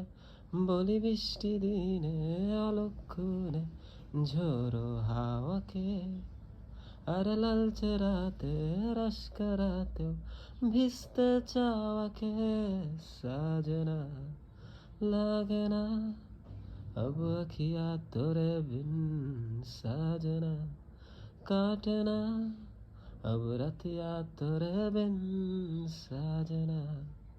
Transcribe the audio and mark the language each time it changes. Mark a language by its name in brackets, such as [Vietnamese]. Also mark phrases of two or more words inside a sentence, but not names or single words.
[Bangla] বলি বৃষ্টি দিনে অলক্ষণে ঝোড়ো হাওয়াকে, আর লালচে রাতে রাস্কারাতেও ভিজতে চাওয়াকে। [Hindi] साजना लागे ना अब अखियाँ तोरे बिन, साजना काटे ना अब रतिया तोरे बिन। साजना